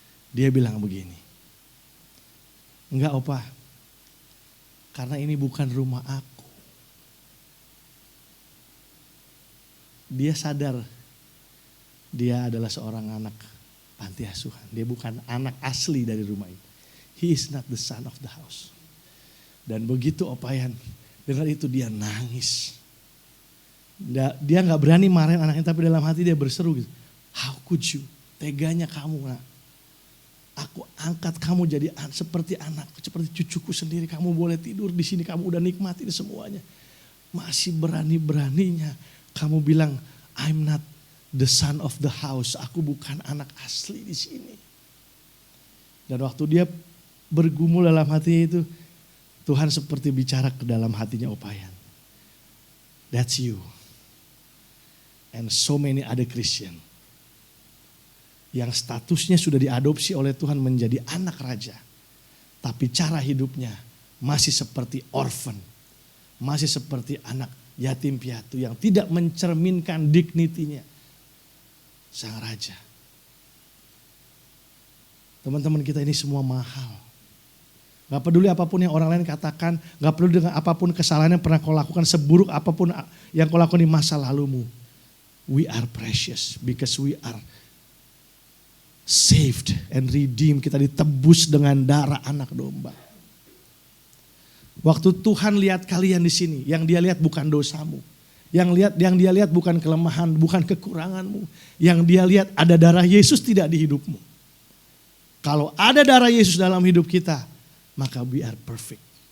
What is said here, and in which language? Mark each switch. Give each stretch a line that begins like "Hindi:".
Indonesian: Dia bilang begini, enggak Opa, karena ini bukan rumah aku. Dia sadar dia adalah seorang anak panti asuhan. Dia bukan anak asli dari rumah ini.
English: He is not the son of the house.
Indonesian: Dan begitu Opa Yan dengar itu dia nangis. Dia gak berani marahin anaknya tapi dalam hati dia berseru gitu.
English: How could you?
Indonesian: Teganya kamu nak. Aku angkat kamu jadi seperti anak, seperti cucuku sendiri. Kamu boleh tidur di sini, kamu udah nikmatin semuanya. Masih berani-beraninya kamu bilang
English: I'm not the son of the house.
Indonesian: Aku bukan anak asli di sini. Dan waktu dia bergumul dalam hatinya itu, Tuhan seperti bicara ke dalam hatinya Opa Yan.
English: That's you. And so many other Christian.
Indonesian: Yang statusnya sudah diadopsi oleh Tuhan menjadi anak raja. Tapi cara hidupnya masih seperti orphan. Masih seperti anak yatim piatu yang tidak mencerminkan dignity-nya sang raja. Teman-teman kita ini semua mahal. Gak peduli apapun yang orang lain katakan, gak peduli dengan apapun kesalahan yang pernah kau lakukan, seburuk apapun yang kau lakukan di masa lalumu.
English: We are precious because we are saved and redeemed.
Indonesian: Kita ditebus dengan darah anak domba. Waktu Tuhan lihat kalian di sini, yang dia lihat bukan dosamu. Yang dia lihat bukan kelemahan, bukan kekuranganmu. Yang dia lihat ada darah Yesus tidak di hidupmu. Kalau ada darah Yesus dalam hidup kita, maka
English: we are perfect.